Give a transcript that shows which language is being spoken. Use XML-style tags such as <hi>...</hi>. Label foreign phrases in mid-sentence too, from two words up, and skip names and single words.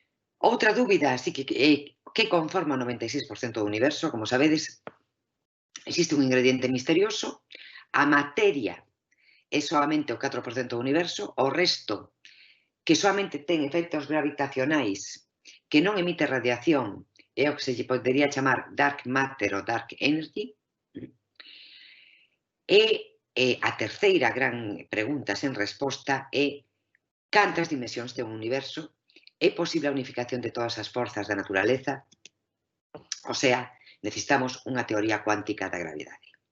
<gl>Outra dúbida, así que que conforma o 96% do universo, como sabedes, existe un ingrediente misterioso, a materia é solamente o 4% do universo, o resto, que solamente ten efectos gravitacionais, que non emite radiación, é o que se lle podería chamar</gl> <en>dark matter</en> <gl>ou</gl> <en>dark energy.</en> <gl>E a terceira gran pregunta sen resposta é cantas dimensións ten o universo? É posible a unificación de todas as forzas da naturaleza? O sea, necesitamos unha teoría cuántica da gravidade.</gl>